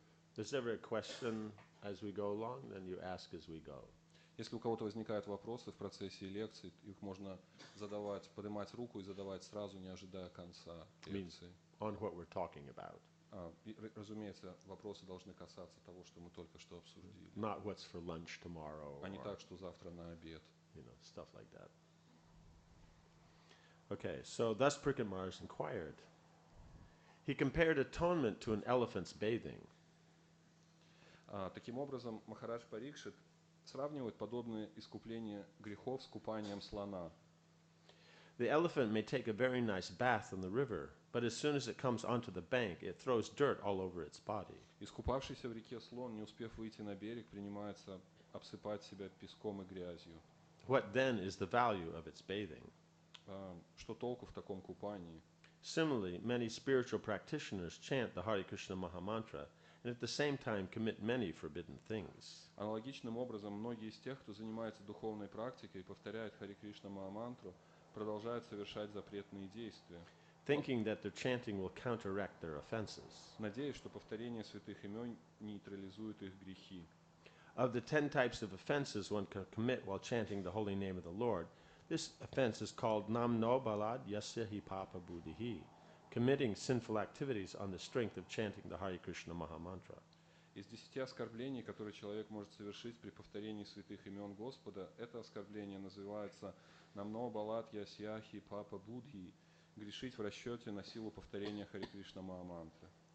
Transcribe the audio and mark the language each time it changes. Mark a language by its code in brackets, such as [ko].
[en] If there's ever a question as we go along, then you ask as we go. [ru] Если у кого-то возникают вопросы в процессе лекции, их можно задавать, поднимать руку и задавать сразу, не ожидая конца лекции. [en] On what we're talking about. [ru] Разумеется, вопросы должны касаться того, что мы только что обсудили. [en] Not what's for lunch tomorrow. [ru] А не [en] or, [ru] так, что завтра на обед. [en] Stuff like that. Okay, so thus Pariksit Maharaj inquired. He compared atonement to an elephant's bathing. [ru] Таким образом, Махарадж Парикшит сравнивает подобные искупления грехов с купанием слона. [en] The elephant may take a very nice bath in the river, but as soon as it comes onto the bank, it throws dirt all over its body. [ru] Искупавшийся в реке слон, не успев выйти на берег, принимается обсыпать себя песком и грязью. [en] What then is the value of its bathing? [ru] Что толку в таком купании? [en] Similarly, many spiritual practitioners chant the Hare Krishna Mahamantra and at the same time commit many forbidden things. [ru] Аналогичным образом, многие из тех, кто занимается духовной практикой и повторяет Харе Кришна Махамантру, продолжают совершать запретные действия, [en] thinking that their chanting will counteract their offenses. [ru] надеясь, что повторение святых имен нейтрализует их грехи. [en] Of the 10 types of offenses one can commit while chanting the holy name of the Lord, this offense is called [sa] namno balad yasya hi papa buddhihi, [en] committing sinful activities on the strength of chanting the Hare Krishna Mahamantra. [ru] Из 10 оскорблений, которые человек может совершить при повторении святых имен Господа, это оскорбление называется [sa] намно балат ясьяхи папа будхи, [ru] грешить в расчете на силу повторения Харе Кришна Махамантры.